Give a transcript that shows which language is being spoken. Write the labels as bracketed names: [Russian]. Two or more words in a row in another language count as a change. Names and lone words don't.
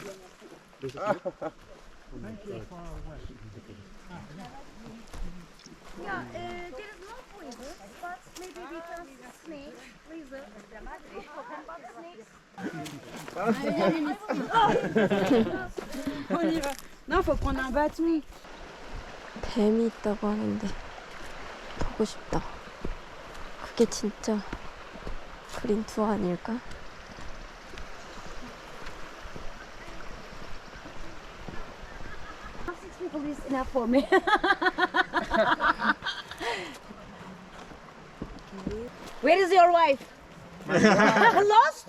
[English] Yeah, there is no poison, but maybe we can snake, lizard, snakes. [French] Non, faut prendre un bâton. [Korean] 뱀이 있다고 하는데 보고 싶다. 그게 진짜 그린 투어 아닐까? [English] People is enough for me. Where is your wife? Lost?